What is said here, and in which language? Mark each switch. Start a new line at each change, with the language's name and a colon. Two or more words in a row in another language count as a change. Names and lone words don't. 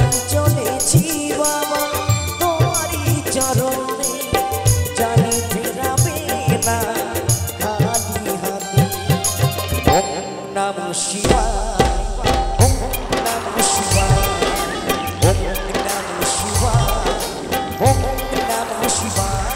Bangla: চলেছি বাবা তোমারই চরণে জানি ফেরাবে না খালি হাতে
Sanskrit: ॐ नमः शिवाय ॐ नमः शिवाय ॐ नमः शिवाय ॐ नमः शिवाय